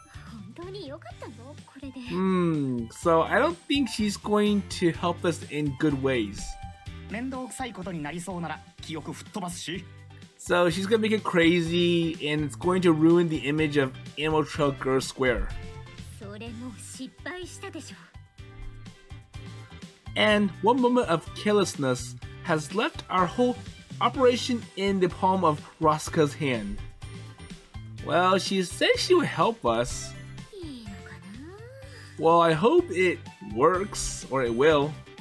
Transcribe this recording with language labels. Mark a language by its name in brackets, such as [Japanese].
[Japanese] 本当に良かったのこれで。 [English] So I don't think she's going to help us in good ways. [Japanese] 面倒くさいことになりそうなら記憶吹っ飛ばすし。 [English] So she's gonna make it crazy and it's going to ruin the image of Animal Trail Girlish Square. [Japanese] それもう失敗したでしょ。 [English] And one moment of carelessness has left our whole operation in the palm of Rasuka's hand. Well, she said she would help us. [Japanese] いいのかな。 [English] Well, I hope it works, or it will.